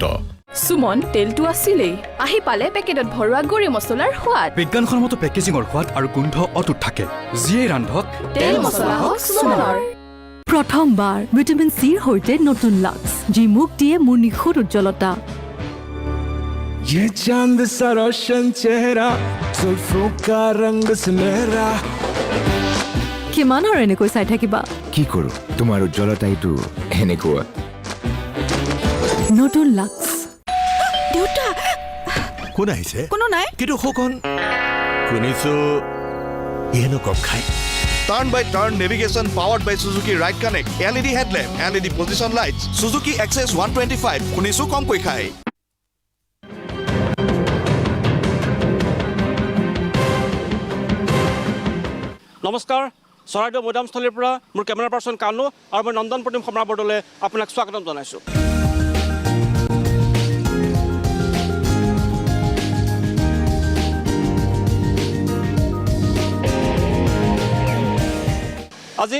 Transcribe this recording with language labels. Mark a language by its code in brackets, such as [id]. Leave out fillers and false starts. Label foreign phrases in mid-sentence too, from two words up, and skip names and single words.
[as] সুমন তেলটো আছিলেই আহি পালে পেকেটত ভৰোৱা গুড়ি মছলাৰ সোৱাদ বিজ্ঞানসন্মত পেকেজিঙৰ সোৱাদ আৰু গোন্ধ অটুট থাকে যিয়ে ৰান্ধক তেল মছলা হওক সুমনৰ প্ৰথমবাৰ ভিটামিন চিৰ সৈতে নতুন লাক্স যি মুখ দিয়ে মোৰ নিখুঁত উজ্জ্বলতা [hi] ये चांद सा रोशन चेहरा जुल्फों का रंग सुनहरा [as] কিমান আৰু এনেকৈ চাই থাকিবা কি কৰো তোমাৰ উজ্জ্বলতা এইটো এনেকুৱা নতুন লাক্স দেউতা কোন আহিছে কোনো নাই কিন্তু সখন শুনিছো ইহেনো কম খাই [en] Turn by turn navigation powered by Suzuki Ride Connect, LED headlamp, LED position lights, Suzuki XS 125, [as] শুনিছো কম কৈ খাই নমস্কাৰ চৰাইদেউ মৈদামস্থলীৰ পৰা মোৰ কেমেৰা পাৰ্চন কানু আৰু মই নন্দন প্ৰতিম সম্ৰাট বৰদলে আপোনাক স্বাগতম জনাইছোঁ আজি